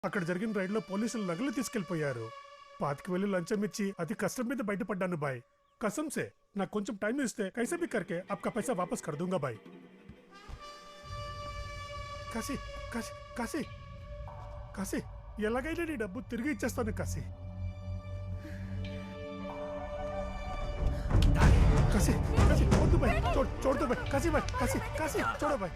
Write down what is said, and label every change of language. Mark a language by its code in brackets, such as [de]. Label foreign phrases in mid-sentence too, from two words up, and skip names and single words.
[te] అక్కడ జరిగిన రైడ్ లో పోలీసులు నగలు తీసుకెళ్లిపోయారు. 5,000 లంచం ఇచ్చి అతి కష్టం మీద బయటపడ్డాను బాయ్. [hi] कसम से [te] నాకు కొంచెం టైం ఇస్తే [hi] कैसे भी करके आपका पैसा वापस कर दूंगा भाई. [te] కాశీ కాశీ కాశీ కాశీ ఎలాగైనా నీ డబ్బు తిరిగి ఇచ్చేస్తాను కాశీ. కాశీ కాశీ వద్దు భాయ్, చూడదు భాయ్, కాశీ భాయ్, కాశీ కాశీ చూడ భాయ్.